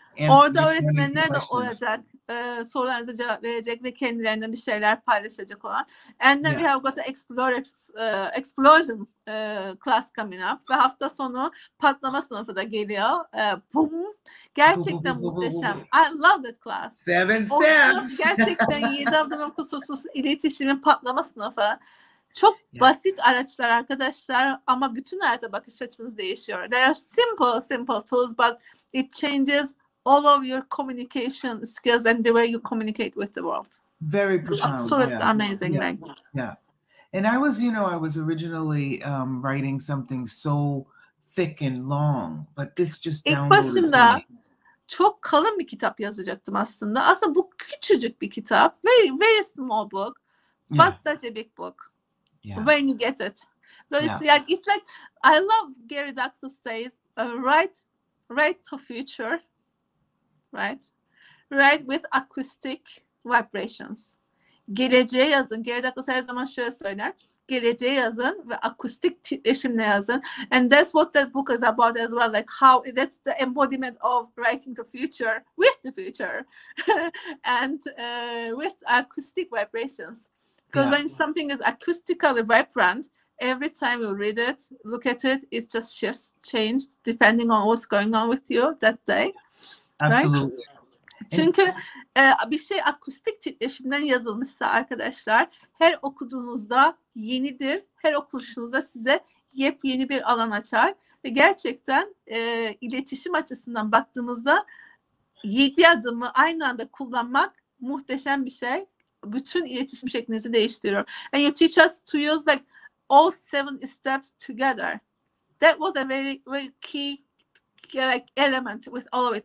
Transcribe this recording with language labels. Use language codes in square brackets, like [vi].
[tr] Orada öğretmenler de olacak. Sorularınıza cevap verecek ve kendilerinden bir şeyler paylaşacak olan. [en] And then we have got an explosion class coming up. [tr] Ve hafta sonu patlama sınıfı da geliyor. [en] Boom. [tr] Gerçekten muhteşem. [en] I love that class. 7 steps. [tr] Gerçekten 7 adımın kusursuz iletişimin patlama sınıfı. Çok basit araçlar arkadaşlar ama bütün hayata bakış açınız değişiyor. [en] There are simple tools but it changes all of your communication skills and the way you communicate with the world. Very profound. It's absolutely amazing. Yeah. And I was originally writing something so thick and long, but this just downloaded to me. [tr] İlk başında çok kalın bir kitap yazacaktım aslında. Aslında bu küçücük bir kitap. [en] Very small book, but such a big book. Yeah. When you get it. So it's like I love Gary Douglas says write to future, right? Write with acoustic vibrations. [tr] Geleceğe yazın. Gary Douglas her zaman şöyle söyler. Geleceğe yazın ve akustik titreşimle yazın. [en] And that's what that book is about as well. Like how that's the embodiment of writing to future with the future and with acoustic vibrations. Because when something is acoustically vibrant, every time you read it, look at it, it just shifts, changed depending on what's going on with you that day. Absolutely. Right? [tr] Çünkü bir şey akustik titreşimden yazılmışsa arkadaşlar, her okuduğunuzda yenidir, her okuyuşunuzda size yepyeni bir alan açar. Ve gerçekten iletişim açısından baktığımızda 7 adımı aynı anda kullanmak muhteşem bir şey. Bütün iletişim şeklinizi değiştiriyor. [en] And you teach us to use like all 7 steps together. That was a very key like element with all of it.